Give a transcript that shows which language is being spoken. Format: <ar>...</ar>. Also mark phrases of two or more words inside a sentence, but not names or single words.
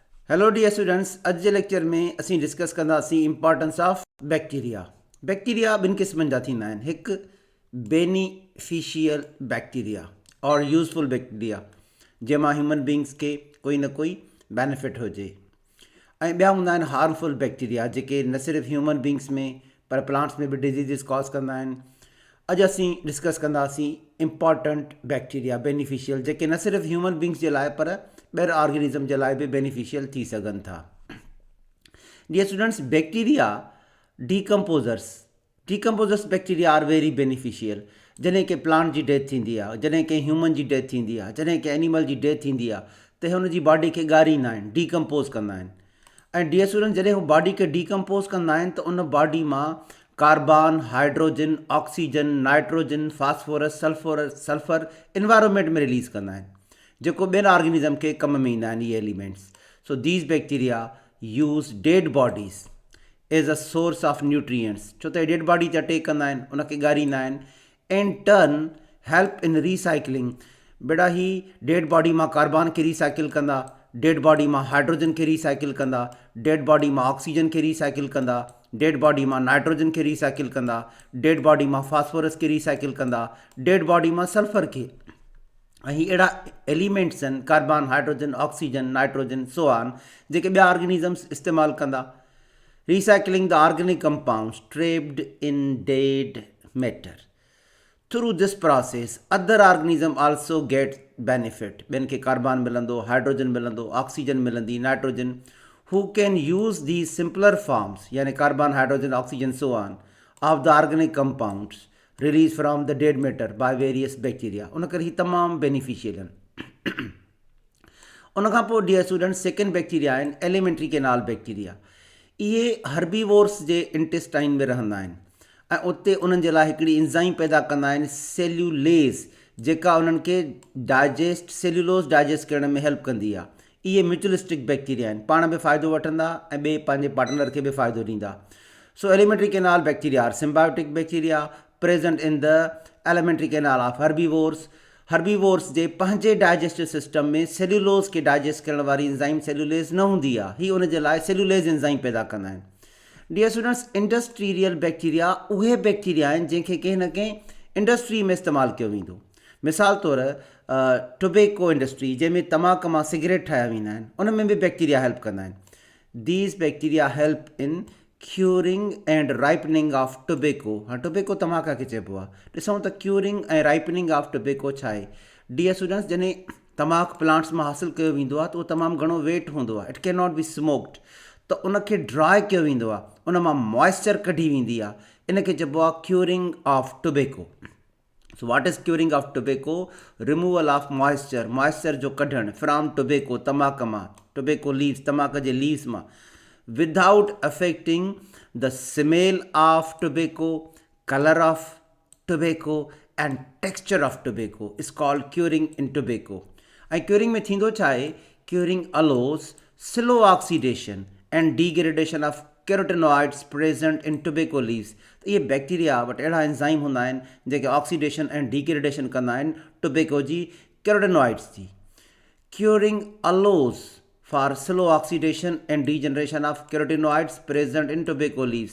<en>Hello dear students,</en> <sd>अॼु जे लेक्चर में असीं डिस्कस कंदासीं</sd> <en>importance of bacteria.</en> <sd>बैक्टीरिया ॿिनि क़िस्मनि जा थींदा आहिनि। हिकु</sd> <en>beneficial bacteria</en> <sd>और</sd> <en>useful bacteria,</en> <sd>जंहिंमां</sd> <en>human beings</en> <sd>खे कोई न कोई बेनिफिट हुजे, ऐं ॿिया हूंदा आहिनि</sd> <en>harmful bacteria,</en> <sd>जेके न सिर्फ़ु</sd> <en>human beings</en> <sd>में पर प्लांट्स में बि</sd> <en>diseases cause</en> <sd>कंदा आहिनि। अॼु असीं डिस्कस कंदासीं</sd> <en>important bacteria beneficial,</en> <sd>जेके न सिर्फ़ु</sd> <en>human beings</en> <sd>जे लाइ पर ॿियर ऑर्गेनिज़म जे लाइ बि बेनिफिशियल थी सघनि था।</sd> <en>Dear students, bacteria decomposers bacteria are very beneficial.</en> <sd>जॾहिं कि प्लांट जी डेथ थींदी आहे, जॾहिं कि ह्यूमन जी डेथ थींदी आहे, जॾहिं कि एनिमल जी डेथ थींदी आहे, त हुन जी बॉडी खे ॻारींदा आहिनि, डीकम्पोज़ कंदा आहिनि। ऐं</sd> <en>dear student,</en> <sd>जॾहिं हू बॉडी खे डीकम्पोज़ कंदा आहिनि त उन बॉडी मां कार्बन, हाइड्रोजन, ऑक्सीजन, नाइट्रोजन, फास्फोरस, सल्फर इन्वायरमेंट में रिलीज़ कंदा आहिनि, जेको ॿियनि ऑर्गेनिज़म खे कम में ईंदा आहिनि इहे एलिमेंट्स।</sd> <en>So these bacteria use dead bodies as a source of nutrients,</en> <sd>छो त</sd> <en>dead body</en> <sd>जा टेक कंदा आहिनि, उनखे ॻारींदा आहिनि,</sd> <en>And turn help in recycling.</en> <sd>बेटा ही</sd> <en>dead body</en> <sd>मां कार्बन खे रिसाइकिल कंदा,</sd> <en>dead body</en> <sd>मां हाइड्रोजन खे रिसाइकिल कंदा,</sd> <en>dead body</en> <sd>मां ऑक्सीजन खे रिसाइकिल कंदा,</sd> <en>dead body</en> <sd>मां नाइट्रोजन खे रिसाइकिल कंदा,</sd> <en>dead body</en> <sd>मां फास्फोरस खे रिसाइकिल कंदा,</sd> <en>dead body</en> <sd>मां सल्फर खे। ऐं ही अहिड़ा एलिमेंट्स आहिनि,</sd> <en>Carbon, hydrogen, oxygen, nitrogen, so on,</en> <sd>जेके ॿिया ऑर्गेनिज़म्स इस्तेमालु कंदा।</sd> <en>Recycling the organic compounds trapped in dead matter. Through this process other organism also get benefit.</en> <sd>ॿियनि खे कार्बन मिलंदो, हाइड्रोजन मिलंदो, ऑक्सीजन मिलंदी,</sd> <en>नाइट्रोजन, who can use the simpler forms, yani carbon, hydrogen, oxygen, so on, of the organic compounds release from the dead matter by various bacteria.</en> <sd>उन करे ही तमामु बेनिफिशियल आहिनि। उन खां पोइ</sd> <en>dear student, second bacteria</en> <sd>आहिनि</sd> <en>alimentary canal bacteria.</en> <sd>इहे हर्बीवोर्स जे इंटेस्टाइन में रहंदा आहिनि ऐं उते उन्हनि जे लाइ हिकिड़ी इंज़ाइम पैदा कंदा आहिनि, सेल्यूलेज़, जेका उन्हनि खे</sd> <en>cellulose digest</en> <sd>करण में हेल्प कंदी आहे। इहे</sd> <en>mutualistic bacteria</en> <sd>आहिनि, पाण बि फ़ाइदो वठंदा ऐं ॿिए पंहिंजे पार्टनर खे बि फ़ाइदो ॾींदा।</sd> <en>So alimentary canal bacteria are symbiotic bacteria present in the elementary canal of herbivores.</en> <sd>हर्बीवोर्स जे पंहिंजे</sd> <en>digestive system</en> <sd>में सेल्यूलोस खे डाइजेस्ट करण वारी इंज़ाइम सेल्यूलेज़ न हूंदी आहे, ही उन जे लाइ</sd> <en>cellulase enzyme</en> <sd>पैदा कंदा आहिनि।</sd> <en>dear students, industrial bacteria</en> <sd>उहे बैक्टीरिया आहिनि जंहिंखे कंहिं न कंहिं इंडस्ट्री में इस्तेमालु कयो वेंदो। मिसाल तौरु</sd> <en>tobacco industry,</en> <sd>जंहिंमें तमाकु मां सिगरेट ठाहिया वेंदा आहिनि, उन में बि</sd> <en>bacteria help</en> <sd>कंदा आहिनि।</sd> <en>These bacteria help in curing and ripening of tobacco.</en> <sd>हाँ, टोबैको तमाका खे चइबो आहे। ॾिसूं त क्यूरिंग ऐं</sd> <en>ripening of tobacco</en> <sd>छा आहे।</sd> <en>dear students,</en> <sd>जॾहिं तमाकु प्लांट्स मां हासिलु कयो वेंदो आहे त उहो तमामु घणो वेट हूंदो आहे,</sd> <en>It cannot be smoked,</en> <sd>त उनखे ड्राई कयो वेंदो आहे, उन मां मॉइस्चर कढी वेंदी आहे, इनखे चइबो आहे</sd> <en>curing of tobacco. So what is curing of tobacco? removal of moisture</en> <sd>जो कढणु</sd> <en>from tobacco,</en> <sd>तमाक मां,</sd> <en>tobacco leaves,</en> <sd>तमाक जे लीव्स मां,</sd> <en>without affecting the smell of tobacco, color of tobacco and texture of tobacco is called curing in tobacco. And curing</en> <sd>में थींदो छा आहे?</sd> <en>Curing allows slow oxidation and degradation of carotenoids present in tobacco leaves.</en> <sd>त इहे बैक्टीरिया वटि अहिड़ा एंज़ाइम हूंदा आहिनि जेके ऑक्सीडेशन ऐं डिग्रेडेशन कंदा आहिनि टोबैको जी कैरोटेनॉइड्स जी।</sd> <en>Curing allows for slow oxidation and degeneration of carotenoids present in tobacco leaves.</en>